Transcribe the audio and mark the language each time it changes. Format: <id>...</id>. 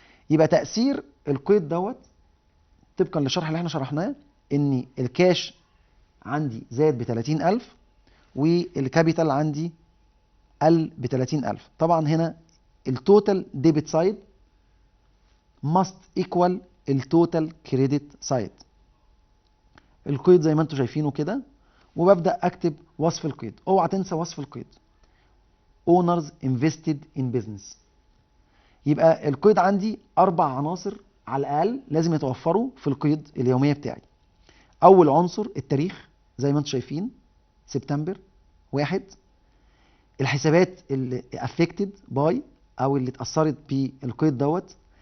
<ar>يبقى تأثير القيد دوت طبقا للشرح اللي احنا شرحناه ان الكاش عندي زاد ب 30,000 والكابيتال عندي قل ب 30,000. طبعا هنا التوتال ديبت سايد</ar> <en>must equal</en> <ar>التوتال كريدت سايد. القيد زي ما انتم شايفينه كده، وببدأ اكتب وصف القيد. اوعى تنسى وصف القيد.</ar> <en>owners invested in business.</en> <ar>يبقى القيد عندي 4 عناصر على الاقل لازم يتوفروا في القيد اليوميه بتاعي. اول عنصر التاريخ زي ما انتم شايفين سبتمبر 1. الحسابات اللي افكتد باي او اللي اتاثرت بالقيد دوت.</ar>